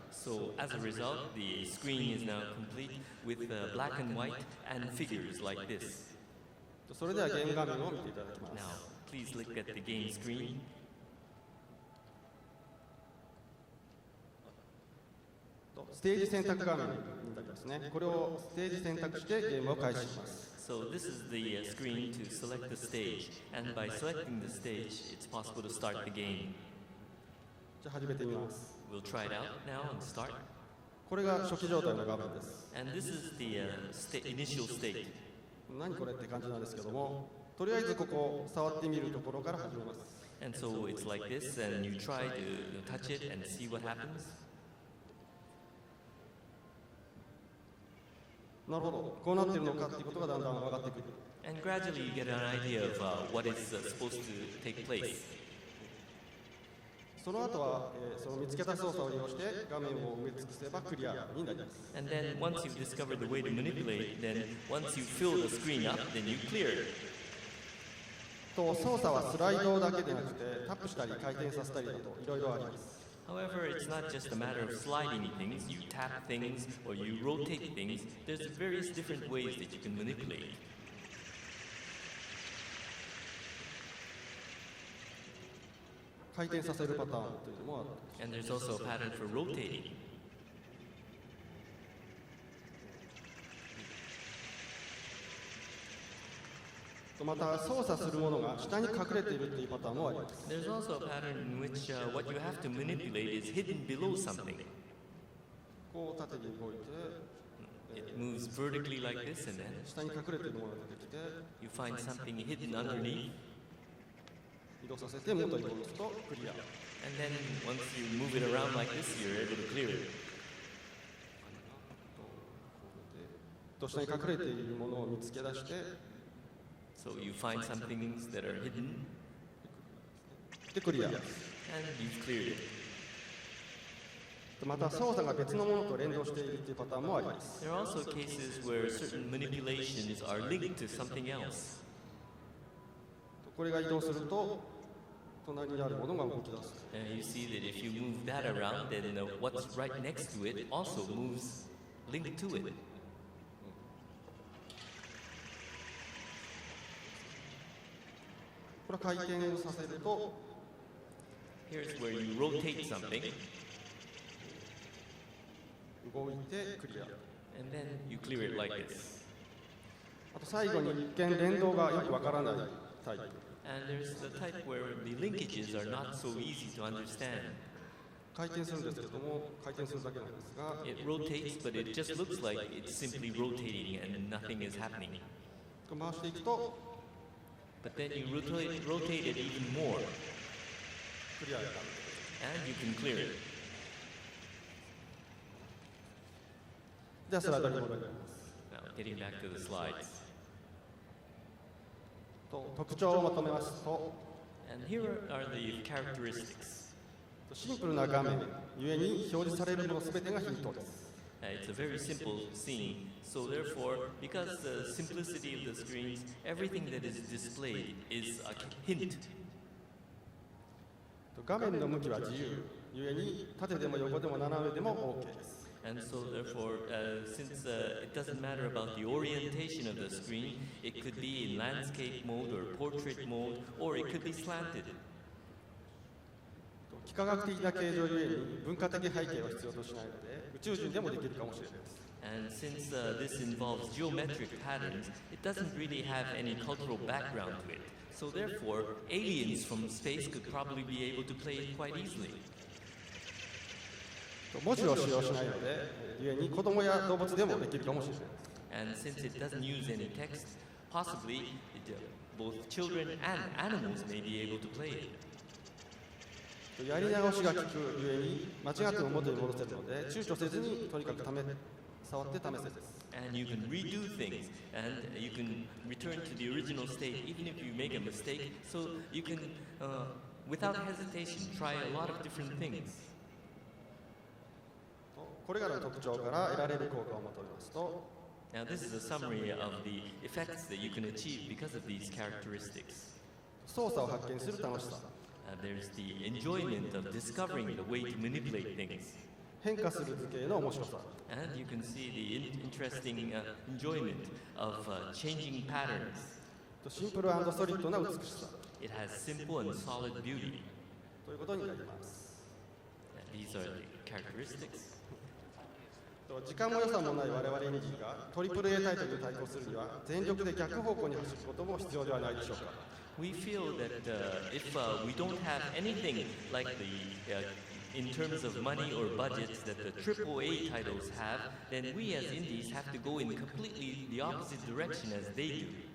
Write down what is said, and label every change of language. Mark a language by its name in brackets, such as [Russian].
[English] So, as a result, the screen is now complete with black and white and figures like this. [Japanese] それではゲーム画面を見ていただきます。 [English] Now, please look at the game screen. [Japanese] ステージ選択画面になりますね。これをステージ選択してゲームを開始します。 [English] So this is the screen to select the stage, and by selecting the stage, it's possible to start the game. [Japanese] じゃあ始めてみます。 [English] We'll try it out now and start. [Japanese] これが初期状態の画面です。 [English] And this is the initial state. [Japanese] 何これって感じなんですけども、とりあえずここ触ってみるところから始めます。 [English] And so it's like this, and you try to touch it and see what happens. [Japanese] なるほど、こうなっているのかっていうことがだんだん分かってくる。 [English] And gradually you get an idea of what is supposed to take place. [Japanese] その後は、その見つけた操作を利用して画面を埋め尽くせばクリアになります。 [English] And then once you've discovered the way to manipulate, then once you fill the screen up, then you clear it. [Japanese] と操作はスライドだけでなくてタップしたり回転させたりなどいろいろあります。 [English] However, it's not just a matter of sliding things, you tap things, or you rotate things. There's various different ways that you can manipulate. [Japanese] 回転させるパターンというのもある。 [English] And there's also a pattern for rotating. [Japanese] また操作するものが下に隠れているというパターンもあります。 [English] There's also a pattern in which what you have to manipulate is hidden below something. [Japanese] こう縦に動いて、 [English] It moves vertically like this, and then [Japanese] 下に隠れているものが出てきて、 [English] you find something hidden underneath. [Japanese] 移動させて元に戻すとクリア。 [English] And then once you move it around like this, you're able to clear it. [Japanese] 下に隠れているものを見つけ出して、 [English] So you find some things that are hidden, [Japanese] でクリア。 [English] and you've cleared it. [Japanese] また操作が別のものと連動しているというパターンもあります。 [English] There are also cases where certain manipulations are linked to something else. [Japanese] これが移動すると隣にあるものが動き出す。 [English] You see that if you move that around, then what's right next to it also moves linked to it. [Japanese] これ回転をさせると [English] Here's where you rotate something, [Japanese] 動いてクリア。 [English] and then you clear it like this. [Japanese] あと最後に一見連動がよくわからないタイプ。 [English] And there's the type where the linkages are not so easy to understand. [Japanese] 回転するんですけども、回転するだけなんですが、 [English] It rotates, but it just looks like it's simply rotating and nothing is happening. [Japanese] 回していくと [English] But then you rotate it even more, [Japanese] クリアやる。 [English] and you can clear it. [Japanese] じゃあスライドに戻ります。 [English] Now, getting back to the slides. [Japanese] と特徴をまとめますと、 [English] And here are the characteristics. [Japanese] シンプルな画面ゆえに表示されるものすべてがヒントです。 [English] It's a very simple scene, so therefore, because the simplicity of the screens, everything that is displayed is a hint. [Japanese] 画面の向きは自由ゆえに縦でも横でも斜めでも OK です。 [English] And so therefore, since it doesn't matter about the orientation of the screen, it could be in landscape mode or portrait mode, or it could be slanted. [Japanese] 幾何学的な形状ゆえに文化的背景を必要としないので宇宙人でもできるかもしれないです。 [English] And since this involves geometric patterns, it doesn't really have any cultural background to it. So therefore, aliens from space could probably be able to play it quite easily. [Japanese] 文字を使用しないのでゆえに子供や動物でもできるかもしれないです。 [English] And since it doesn't use any text, possibly both children and animals may be able to play it. [Japanese] やり直しが効くゆえに間違っても元に戻せるので躊躇せずにとにかく触って試せです。 [English] And you can redo things, and you can return to the original state even if you make a mistake. So you can, without hesitation, try a lot of different things. [Japanese] これらの特徴から得られる効果をまとめますと、 [English] Now this is a summary of the effects that you can achieve because of these characteristics. [Japanese] 操作を発見する楽しさ。 [English] There's the enjoyment of discovering the way to manipulate things. [Japanese] 変化する図形の面白さ。 [English] And you can see the interesting enjoyment of changing patterns. [Japanese] シンプル&ソリッドな美しさ。 [English] It has simple and solid beauty. [Japanese] ということになります。 [English] These are the characteristics. [Japanese] 時間も予算もない我々エンジンがトリプル A タイトルに対抗するには全力で逆方向に走ることも必要ではないでしょうか。 [English] We feel that if we don't have anything like in terms of money or budgets that the AAA titles have, then we as indies have to go in completely the opposite direction as they do.